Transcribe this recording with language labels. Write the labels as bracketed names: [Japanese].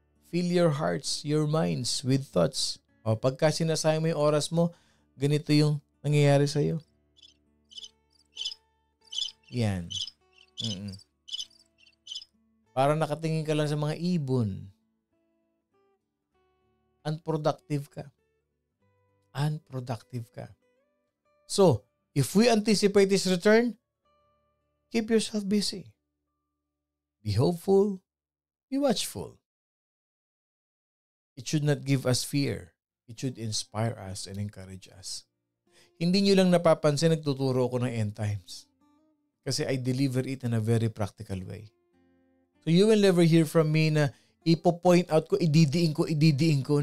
[English] Fill your hearts, your minds with thoughts. [Filipino] O pagka sinasayang mo yung oras mo, ganito yung nangyayari sa iyo. Yan. Para nakatingin ka lang sa mga ibon. Unproductive ka. Unproductive ka. [English] So, if we anticipate His return, keep yourself busy. Be hopeful. Be watchful. It should not give us fear. It should inspire us and encourage us. [Filipino] Hindi nyo lang napapansin, nagtuturo ako ng end times. [English] Kasi I deliver it in a very practical way. So you will never hear from me [Filipino] na ipo-point out ko, ididiin ko.